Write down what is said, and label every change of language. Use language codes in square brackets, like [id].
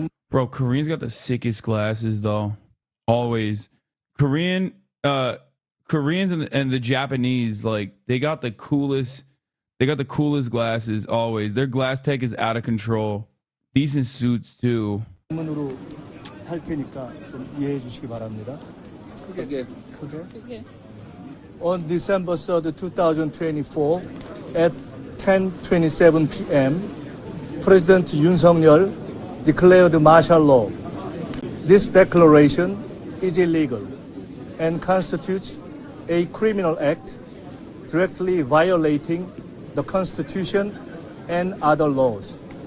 [en] Bro, Koreans got the sickest glasses though. Always. Koreans and the Japanese, like they got the coolest glasses always. Their glass tech is out of control. Decent suits too. [ko] 할 테니까 좀 이해해 주시기 바랍니다. 크게. [en] On December 3rd, 2024, at 10:27 p.m., President Yoon Suk-yeol declared martial law. This declaration is illegal and constitutes a criminal act directly violating the Constitution and other laws.